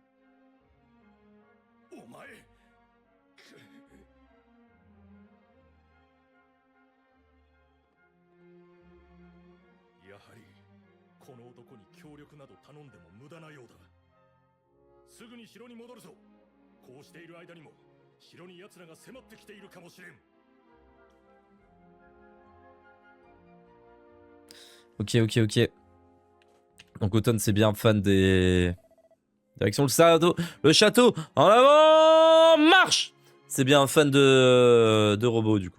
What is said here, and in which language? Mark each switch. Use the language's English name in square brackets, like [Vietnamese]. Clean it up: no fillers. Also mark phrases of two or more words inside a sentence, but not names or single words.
[Japanese] お前やはりこの男に協力など頼んでも無駄なようだ。すぐに城に戻るぞ。こうしている間にも城に奴らが迫ってきているかもしれん。 [French] Ok, ok, ok. Donc Automne, c'est bien fan des... Direction le château, en avant, marche. C'est bien un fan de robots, du coup.